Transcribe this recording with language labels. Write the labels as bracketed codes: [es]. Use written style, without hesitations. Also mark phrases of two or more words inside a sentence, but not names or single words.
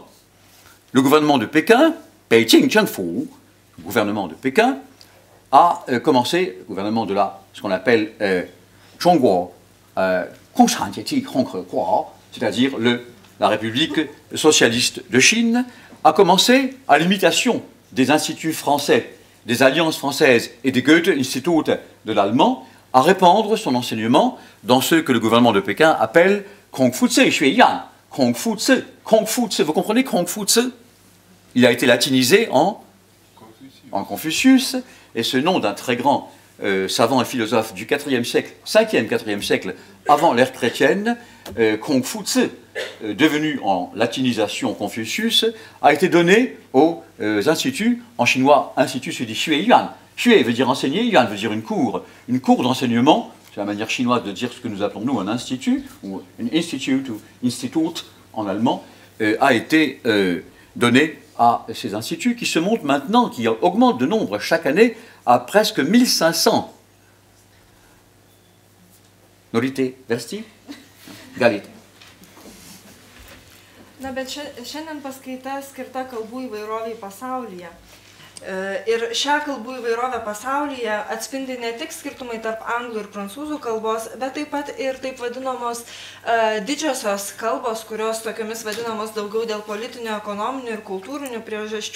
[fr] Le gouvernement de Pékin, [zh] 北京政府, [fr] le gouvernement de Pékin, a commencé, le gouvernement de ce qu'on appelle Zhongguo, c'est-à-dire la République socialiste de Chine, a commencé, à l'imitation des instituts français, des alliances françaises et des Goethe-Institut de l'allemand, à répandre son enseignement dans ce que le gouvernement de Pékin appelle Kongfutse Xueyan. Kongfutse, Kongfutse, vous comprenez Kongfutse? Il a été latinisé en Confucius, et ce nom d'un très grand savant et philosophe du 4e siècle, 5e, 4e siècle, avant l'ère chrétienne, Kongfutse, devenu en latinisation Confucius, a été donné aux instituts, en chinois, institut se dit Xueyuan. Xue veut dire enseigner, Yuan veut dire une cour d'enseignement, c'est la manière chinoise de dire ce que nous appelons nous un institut, ou un institute, ou institut en allemand, a été donné à ces instituts qui se montent maintenant, qui augmentent de nombre chaque année à presque 1500. [lt] Norite versti? Galite. Na, bet šiandien paskaita skirta kalbų įvairoviai pasaulyje. Ir šią kalbų įvairovę pasaulyje atspindi ne tik skirtumai tarp anglų ir prancūzų kalbos, bet taip pat ir taip vadinamos didžiosios kalbos, kurios tokiamis vadinamos daugiau dėl politinių, ekonominių ir kultūrinių priežasčių.